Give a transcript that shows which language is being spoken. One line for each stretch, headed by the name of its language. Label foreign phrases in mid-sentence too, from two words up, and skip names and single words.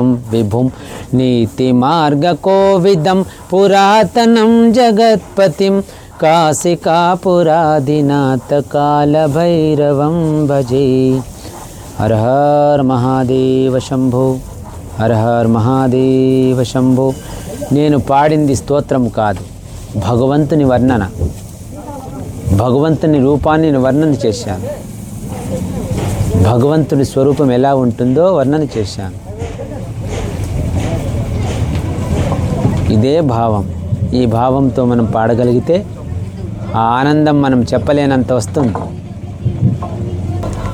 Sanskrit: विभुं नीतिमार्गकोविदं पुरातनं जगत्पतिं काशिकापुरादिनाथ कालभैरवं भजे हर हर महादेव शंभो हर हर महादेव शंभो
Telugu: నేను పాడింది స్తోత్రం కాదు భగవంతుని వర్ణన భగవంతుని రూపాన్ని వర్ణన చేశాను భగవంతుని స్వరూపం ఎలా ఉంటుందో వర్ణన చేశాను ఇదే భావం ఈ భావంతో మనం పాడగలిగితే ఆ ఆనందం మనం చెప్పలేనంత వస్తుంది